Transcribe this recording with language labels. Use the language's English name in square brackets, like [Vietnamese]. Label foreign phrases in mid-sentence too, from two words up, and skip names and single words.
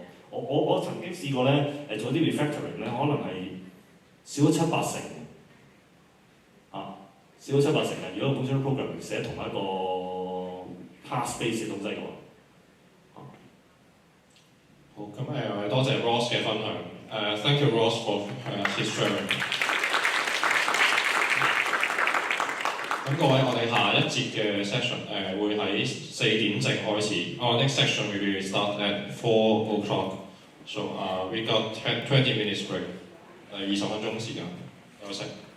[Cantonese] 我曾經試過咧做啲 refactoring 咧，可能係少咗7-8成。少咗7-8成嘅，如果 [English] functional programming [Cantonese] 寫同一個 [English] class base [Cantonese] 嘅東西嘅話，好，咁多謝 Ross 嘅分享。 [English] Thank you Ross for his sharing。 [Cantonese] 咁各位，我哋下一節嘅 session 會喺4點正開始。 [English] Our next section will start at 4 o'clock. So we got 20 minutes break， [Cantonese] 20 分鐘時間休息。